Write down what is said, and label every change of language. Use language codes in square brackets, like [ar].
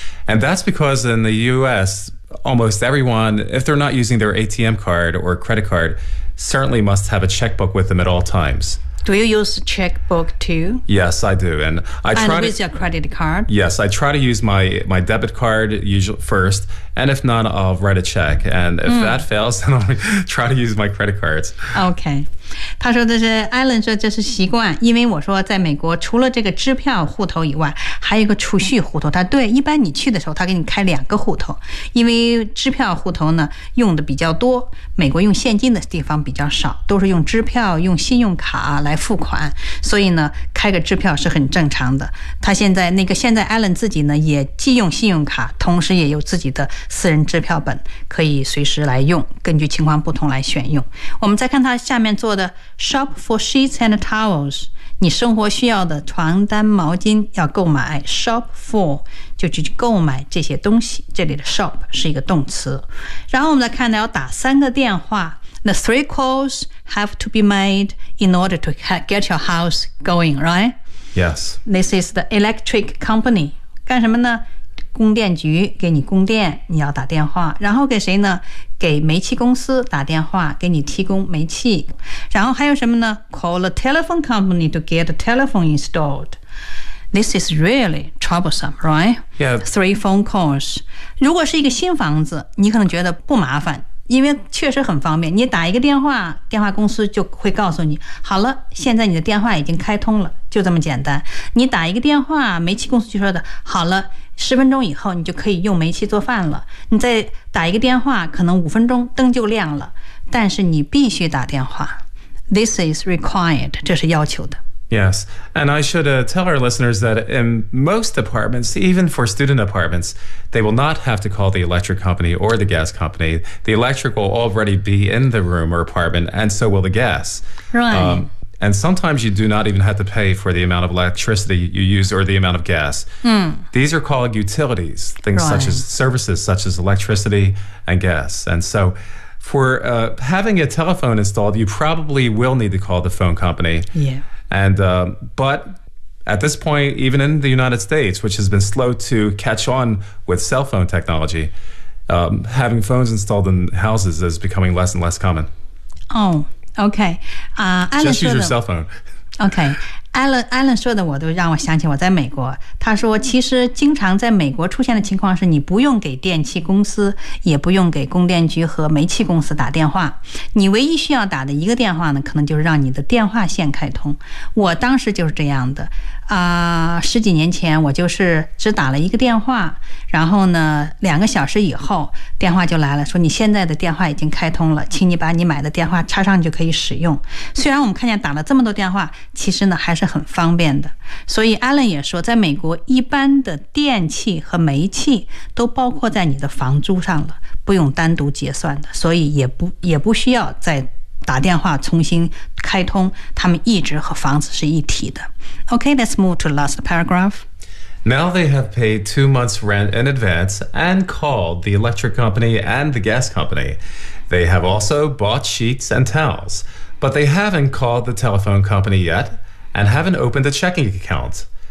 [en] And that's because in the U.S., almost everyone, if they're not using their ATM card or credit card, certainly must have a checkbook with them at all times. Do you use checkbook too? Yes, I do. And I try and with your credit card? Yes, I try to use my debit card usually first. And if not, I'll write a check. And if that fails, then I'll try to use my credit cards. Okay. [zh] 他说这是 Alan 说这是习惯，因为我说在美国除了这个支票户头以外，还有一个储蓄户头。他对，一般你去的时候他给你开两个户头，因为支票户头呢用的比较多，美国用现金的地方比较少，都是用支票用信用卡来付款，所以呢开个支票是很正常的。他现在 Alan 自己呢也既用信用卡，同时也有自己的私人支票本，可以随时来用，根据情况不同来选用。我们再看他下面做的 [en] shop for sheets and towels， [zh] 你生活需要的床单毛巾要购买。 shop for 就去购买这些东西，这里的 shop 是一个动词。然后我们再看到要打三个电话。 [en] The three calls have to be made in order to get your house going, right? Yes. This is the electric company. [zh] 干什么呢？供电局给你供电，你要打电话。然后给谁呢？给煤气公司打电话，给你提供煤气。然后还有什么呢？ [en] Call a telephone company to get a telephone installed. This is really troublesome, right? Yeah. Three phone calls. [zh] 如果是一个新房子，你可能觉得不麻烦，因为确实很方便，你打一个电话，电话公司就会告诉你，好了，现在你的电话已经开通了，就这么简单。你打一个电话，煤气公司就说的，好了，十分钟以后你就可以用煤气做饭了。你再打一个电话，可能五分钟灯就亮了，但是你必须打电话。 [en] This is required， [zh] 这是要求的。 [en] Yes, and I should tell our listeners that in most apartments, even for student apartments, they will not have to call the electric company or the gas company. The electric will already be in the room or apartment, and so will the gas. Right. And sometimes you do not even have to pay for the amount of electricity you use or the amount of gas. These are called utilities, things such as electricity and gas. And so for having a telephone installed, you probably will need to call the phone company. Yeah. And, but at this point, even in the United States, which has been slow to catch on with cell phone technology, having phones installed in houses is becoming less and less common. Alan Just use your cell phone. Okay. [zh] Alan 说的我都让我想起我在美国，他说其实经常在美国出现的情况是你不用给电器公司也不用给供电局和煤气公司打电话，你唯一需要打的一个电话呢，可能就是让你的电话线开通。我当时就是这样的啊，十几年前我就是只打了一个电话，然后呢两个小时以后电话就来了，说你现在的电话已经开通了，请你把你买的电话插上就可以使用。虽然我们看见打了这么多电话，其实呢还是很方便的。所以 Alan 也说在美国一般的电器和煤气都包括在你的房租上了，不用单独结算的，所以也不需要再打电话重新开通，他们一直和房子是一体的。 [en] OK, let's move to the last paragraph. Now they have paid 2 months rent in advance and called the electric company and the gas company. They have also bought sheets and towels, but they haven't called the telephone company yetand haven't opened a checking account.